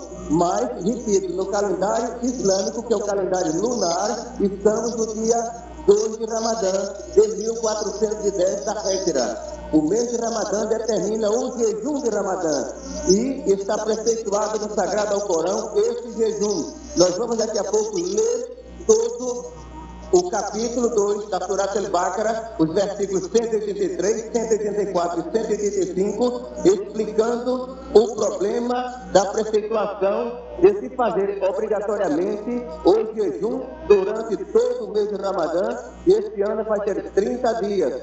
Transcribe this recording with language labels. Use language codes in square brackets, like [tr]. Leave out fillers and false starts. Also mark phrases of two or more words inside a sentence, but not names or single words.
[pt] Mas, repito, no calendário islâmico, que é o calendário lunar, estamos no dia 2 de Ramadã, de 1410 da Hégira. O mês de Ramadã determina o jejum de Ramadã e está preceituado no Sagrado Alcorão esse jejum. Nós vamos daqui a pouco ler todo o capítulo 2 da Surat al-Baqarah, os versículos 183, 184 e 185, explicando o problema da preceituação de se fazer obrigatoriamente o jejum durante todo o mês de Ramadã. E este ano vai ter 30 dias.